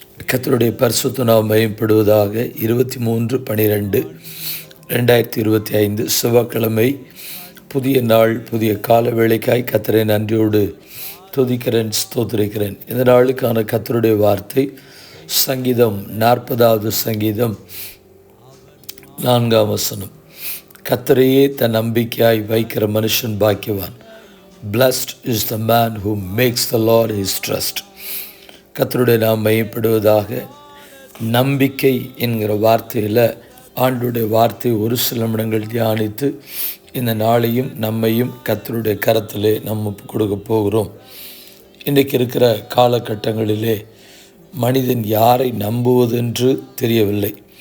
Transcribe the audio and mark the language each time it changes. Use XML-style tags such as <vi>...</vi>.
<ta>கர்த்தருடைய பரிசுத்த நாமம் மகிமைப்படுவதாக. 23/12/2025 செவ்வாய்க்கிழமை, புதிய நாள், புதிய கால வேளைக்காய் கர்த்தரை நன்றியோடு துதிக்கிறேன், ஸ்தோத்திரிக்கிறேன். இந்த நாளுக்கான கர்த்தருடைய வார்த்தை சங்கீதம் 40வது சங்கீதம் 4ஆம் வசனம். கர்த்தரையே தன் நம்பிக்கையாய் வைக்கிற மனுஷன் பாக்கியவான்.</ta> <en>Blessed is the man who makes the Lord his trust.</en> <ta>கர்த்தருடைய நாம் மையப்படுவதாக. நம்பிக்கை என்கிற வார்த்தையில் ஆண்டுடைய வார்த்தை ஒரு சில நிமிடங்கள் தியானித்து இந்த நாளையும் நம்மையும் கர்த்தருடைய கரத்திலே நம்ம கொடுக்க போகிறோம். இன்றைக்கு இருக்கிற காலகட்டங்களிலே மனிதன் யாரை நம்புவதென்று தெரியவில்லை.</ta>